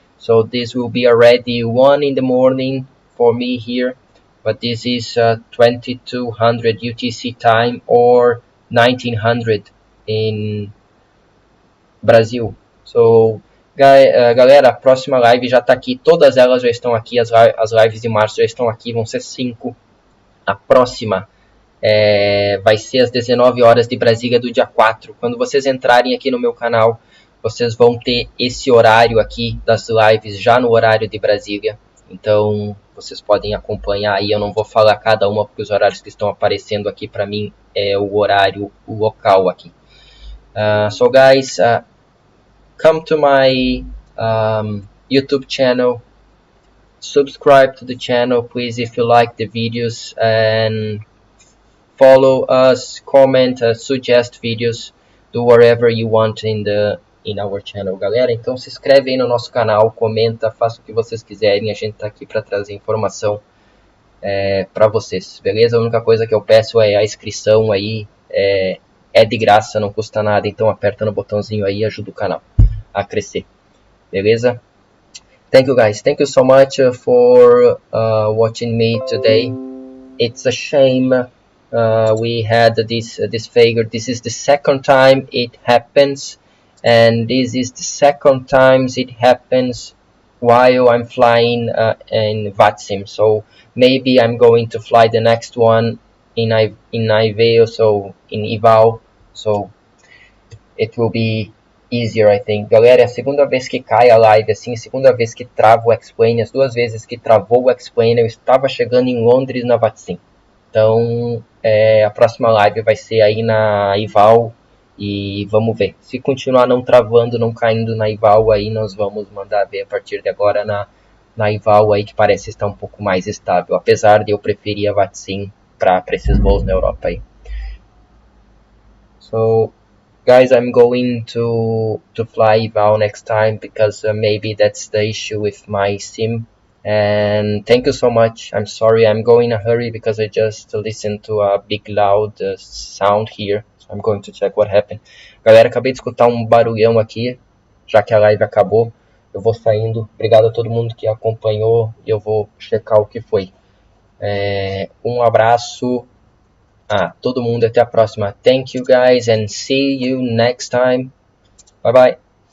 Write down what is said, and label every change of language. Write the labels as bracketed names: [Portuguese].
[English] So this will be already 1 in the morning for me here, but this is 2200 UTC time or 1900 in Brasil. [Portuguese] So galera, a próxima live já está aqui, todas elas já estão aqui, as lives de março já estão aqui, vão ser 5. A próxima vai ser às 19 horas de Brasília do dia 4. Quando vocês entrarem aqui no meu canal, vocês vão ter esse horário aqui das lives já no horário de Brasília. Então vocês podem acompanhar aí, eu não vou falar cada uma porque os horários que estão aparecendo aqui para mim é o horário local aqui. [English] So guys, come to my YouTube channel, subscribe to the channel please if you like the videos, and follow us, comment, suggest videos, do whatever you want in our channel, galera. [Portuguese] Então se inscreve aí no nosso canal, comenta, faça o que vocês quiserem, a gente tá aqui para trazer informação para vocês, beleza? A única coisa que eu peço é a inscrição aí, é de graça, não custa nada, então aperta no botãozinho aí e ajuda o canal a crescer, beleza? [English] Thank you guys, thank you so much for watching me today. It's a shame we had this failure. This is the second time it happens, and this is the second time it happens while I'm flying in VATSIM. So maybe I'm going to fly the next one in IVAO, so in IVAO, so it will be easier, I think. [Portuguese] Galera, é a segunda vez que cai a live assim, segunda vez que trava o Explain, as duas vezes que travou o Explain, eu estava chegando em Londres na VATSIM. Então, a próxima live vai ser aí na IVAO E vamos ver. Se continuar não travando, não caindo na IVAL aí, nós vamos mandar ver a partir de agora na IVAL aí, que parece estar um pouco mais estável. Apesar de eu preferir a VATSIM para esses voos na Europa aí. [English] So, guys, I'm going to fly IVAL next time because maybe that's the issue with my SIM. And thank you so much. I'm sorry, I'm going in a hurry because I just listened to a big loud sound here. So I'm going to check what happened. [Portuguese] Galera, acabei de escutar um barulhão aqui, já que a live acabou. Eu vou saindo. Obrigado a todo mundo que acompanhou e eu vou checar o que foi. Um abraço a todo mundo, até a próxima. [English] Thank you guys and see you next time. Bye bye.